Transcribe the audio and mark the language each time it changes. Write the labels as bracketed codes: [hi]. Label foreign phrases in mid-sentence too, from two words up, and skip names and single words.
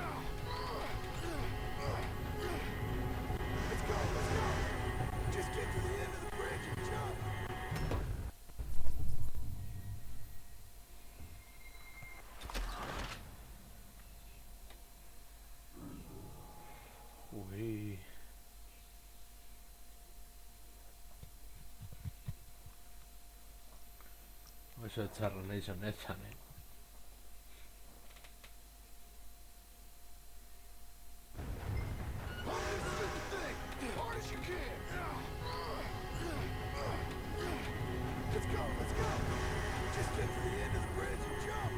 [en] Let's go, let's go! Just get to the end of the bridge and jump! Ui. [eu] Oso txarra nahi zonetan, [en] Pump this stupid thing as hard as you can! Let's go, let's go! Just get to the end of the bridge and jump!